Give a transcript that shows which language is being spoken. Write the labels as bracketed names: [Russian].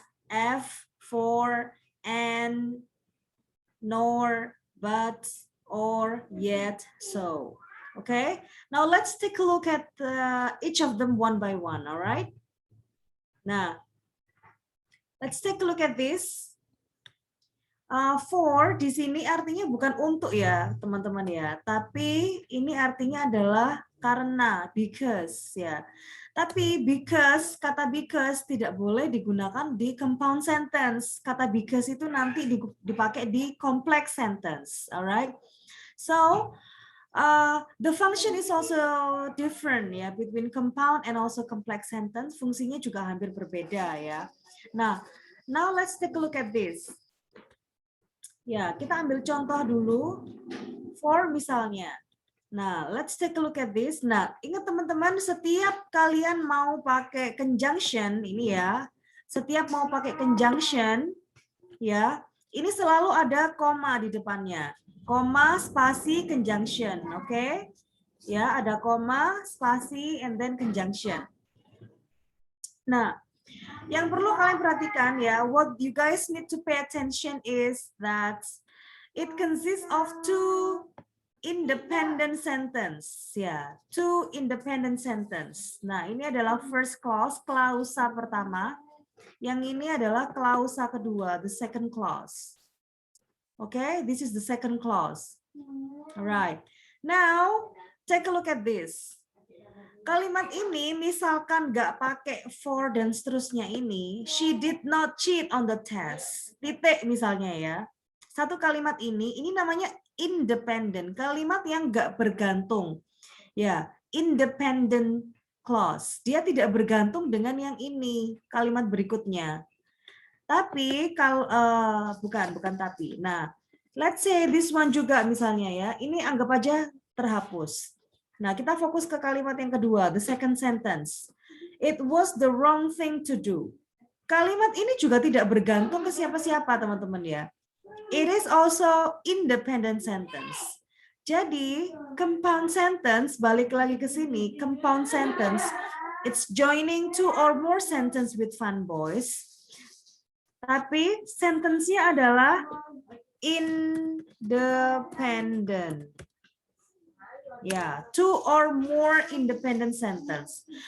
[English] F, for, and, nor, but, or, yet, so. Okay, now let's take a look at each of them one by one, all right? Now, let's take a look at this. [Indonesian] For di sini artinya bukan untuk ya teman-teman ya, tapi ini artinya adalah karena, because ya. Tapi kata because tidak boleh digunakan di compound sentence. Kata because itu nanti dipakai di complex sentence, alright? [English] So the function is also different ya between compound and also complex sentence. [Indonesian] Fungsinya juga hampir berbeda ya. [English] Now let's take a look at this. [Indonesian] Ya, kita ambil contoh dulu. [English] For misalnya. Nah, let's take a look at this. [Indonesian] Nah, ingat teman-teman, setiap kalian mau pakai conjunction, ini ya. Setiap mau pakai conjunction, ya, ini selalu ada koma di depannya. Koma, spasi, conjunction, oke? Okay? Ya, ada koma, spasi, and then conjunction. Nah, yang perlu kalian perhatikan ya, [English] what you guys need to pay attention is that it consists of two independent sentence ya, two independent sentence. [Indonesian] Nah, ini adalah first clause, klausa pertama. Yang ini adalah klausa kedua, [English] the second clause. Okay, this is the second clause. Alright. Now, take a look at this. [Indonesian] Kalimat ini misalkan nggak pakai for dan seterusnya ini, [English] she did not cheat on the test. [Indonesian] Titik misalnya ya. Satu kalimat ini namanya independent, kalimat yang nggak bergantung. Ya, independent clause. Dia tidak bergantung dengan yang ini, kalimat berikutnya. Tapi kalau bukan tapi. Nah, [English] let's say this one [Indonesian] juga misalnya ya. Ini anggap aja terhapus. Nah, kita fokus ke kalimat yang kedua, [English] the second sentence. It was the wrong thing to do. [Indonesian] Kalimat ini juga tidak bergantung ke siapa-siapa, teman-teman ya. [English] It is also independent sentence. [Indonesian] Jadi, [English] compound sentence, [Indonesian] balik lagi ke sini, [English] compound sentence, it's joining two or more sentence with fun boys. [Indonesian] Tapi sentence-nya adalah independent. [English] Ya, two or more independent sentence.